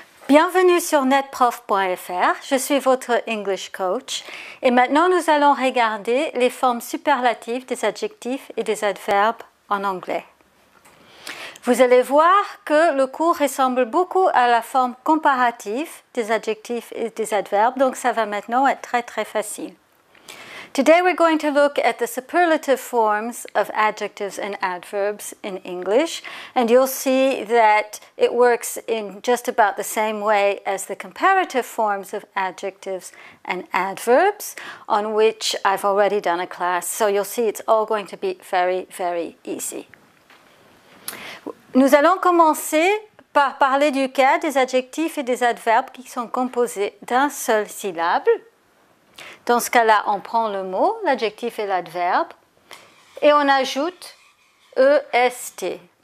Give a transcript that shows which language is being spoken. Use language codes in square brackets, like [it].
[fr] Bienvenue sur netprof.fr, je suis votre English coach et maintenant nous allons regarder les formes superlatives des adjectifs et des adverbes en anglais. Vous allez voir que le cours ressemble beaucoup à la forme comparative des adjectifs et des adverbes, donc ça va maintenant être très facile. [en] Today we're going to look at the superlative forms of adjectives and adverbs in English, and you'll see that it works in just about the same way as the comparative forms of adjectives and adverbs, on which I've already done a class, so you'll see it's all going to be very easy. [fr] Nous allons commencer par parler du cas des adjectifs et des adverbes qui sont composés d'un seul syllabe. Dans ce cas-là, on prend le mot, l'adjectif et l'adverbe, et on ajoute EST.